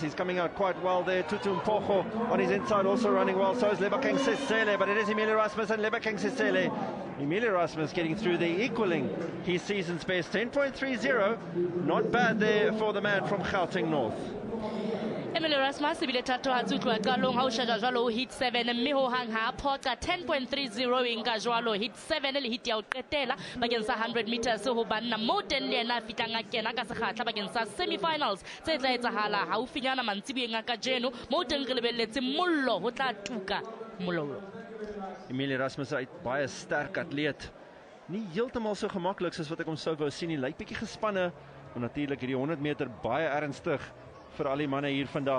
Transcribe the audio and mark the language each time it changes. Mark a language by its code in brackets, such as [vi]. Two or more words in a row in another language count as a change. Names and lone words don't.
[en] He's coming out quite well there. Tutu Mpocho on his inside also running well. So is Lebakeng Sesele, but it is Emil Erasmus and Lebakeng Sesele. Emil Erasmus getting through there, equaling his season's best. 10.30. Not bad there for the man from Gauteng North. [st] Emily Rasmus ebile thatohatsi ho tloha qalong ha o shejwa jwalo ho Heat 7 mme ho hang ha phoqa 10.30 nka jwalo Heat 7 le Heat ya ho qetela bakeng sa 100 meters ho banna mo teng le yena a fitlang a kena ka sekgahla bakeng sa semi-finals tse tla etsahala haufinyana mantsibueng a kajeno mo teng re lebelletse mollo ho tla tuka mollo. [af] Emily Rasmus is baie sterk atleet. Nie heeltemal so gemaklik soos wat ek hom sou wou sien nie. Lyk bietjie gespanne, maar natuurlik hierdie 100 meter baie ernstig vir al die manne hier vandag.